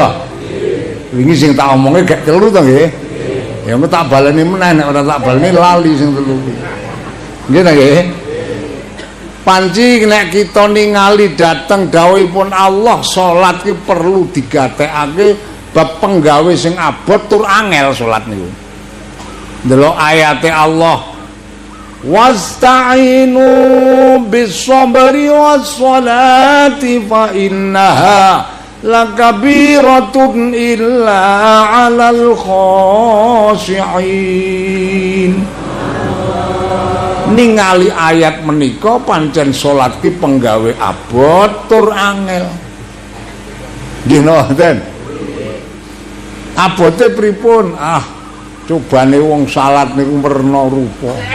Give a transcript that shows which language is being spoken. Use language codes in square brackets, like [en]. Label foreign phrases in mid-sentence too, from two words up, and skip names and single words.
[jv] Wingi sing tak omonge gak 3 to nggih. Ya engko tak baleni meneh nek ora tak baleni lali sing 3 kuwi. Nggih ta nggih? Panci nek kita ningali dateng dawuhipun Allah salat ki perlu digatekake bab penggawe sing abot tur angel salat niku. Ndelok ayate Allah [ar] واستعينوا بالصبر والصلاة وإنها لكبيرة إلا على الخاشعين. [jv] Ningali ayat menika pancen salat ki penggawe abot tur angel. Nggih nonton. Abote pripun? Cobane wong salat niku werna rupa.